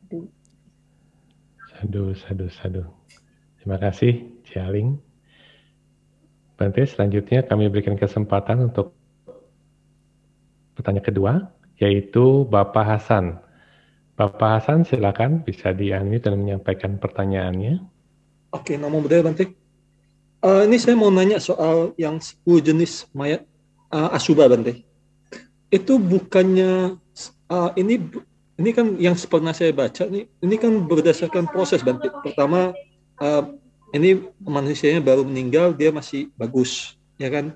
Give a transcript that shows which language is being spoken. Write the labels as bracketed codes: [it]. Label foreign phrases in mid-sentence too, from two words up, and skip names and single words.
[id] Sadu. Terima kasih, Cialing. Bante, selanjutnya kami berikan kesempatan untuk pertanyaan kedua, yaitu Bapak Hasan. Bapak Hasan, silakan bisa di-unmute dan menyampaikan pertanyaannya. Oke, [pi] namo buddhaya Bante. [id] Ini saya mau nanya soal yang 10 jenis mayat Asubha Bante. Itu bukannya ini kan yang pernah saya baca nih, ini kan berdasarkan proses Bante. Pertama ini manusianya baru meninggal, dia masih bagus, ya kan?